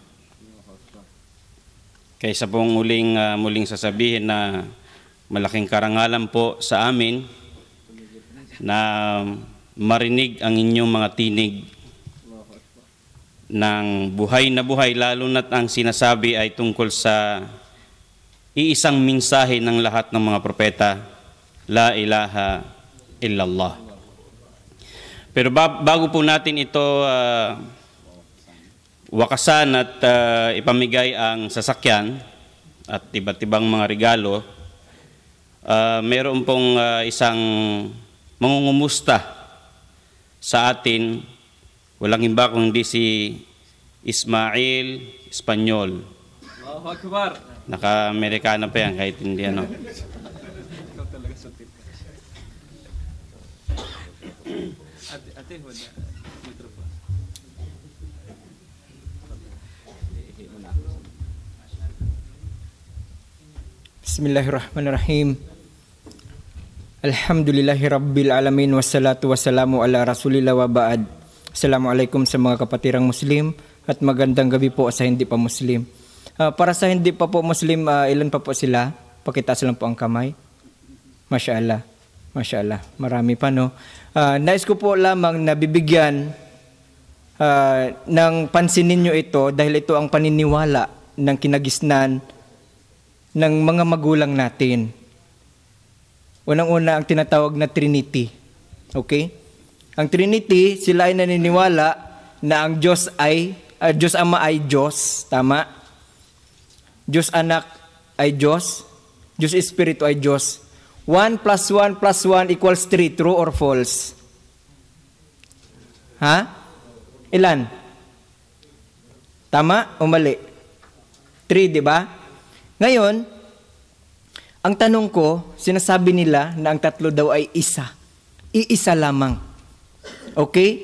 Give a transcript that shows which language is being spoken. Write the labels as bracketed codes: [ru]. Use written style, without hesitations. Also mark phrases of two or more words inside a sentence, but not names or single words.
[tl] Kaysa pong muling sasabihin na malaking karangalan po sa amin na marinig ang inyong mga tinig ng buhay na buhay, lalo na't ang sinasabi ay tungkol sa iisang mensahe ng lahat ng mga propeta, [ar] لا إله إلا الله. [tl] Pero bago po natin ito wakasan at ipamigay ang sasakyan at iba't ibang mga regalo, mayroon pong isang mangungumusta sa atin, walang iba kundi si Ismail Espanyol. [ar] الله أكبر. [tl] Naka-Amerikana pa yan kahit hindi ano. Ate, [ar] بسم الله الرحمن الرحيم. الحمد لله رب العالمين. والصلاة والسلام على رسول الله وبعد. [tl] Assalamualaikum sa mga kapatirang Muslim at magandang gabi po sa hindi pa Muslim. Para sa hindi pa po Muslim, ilan pa po sila? Pakitaas lang po ang kamay. [ar] ما شاء الله. [tl] Marami pa, no? Nais ko po lamang na bibigyan ng pansinin nyo ito dahil ito ang paniniwala ng kinagisnan ng mga magulang natin. Unang-una ang tinatawag na Trinity. Okay? Ang Trinity, sila ay naniniwala na ang Diyos Ama ay Diyos. Tama? Diyos Anak ay Diyos. Diyos Espiritu ay Diyos. [en] 1 plus 1 plus 1 equals 3. True or false? [tl] Ha? Ilan? Tama o mali? 3, di ba? Ngayon, ang tanong ko, sinasabi nila na ang tatlo daw ay isa. Iisa lamang. Okay?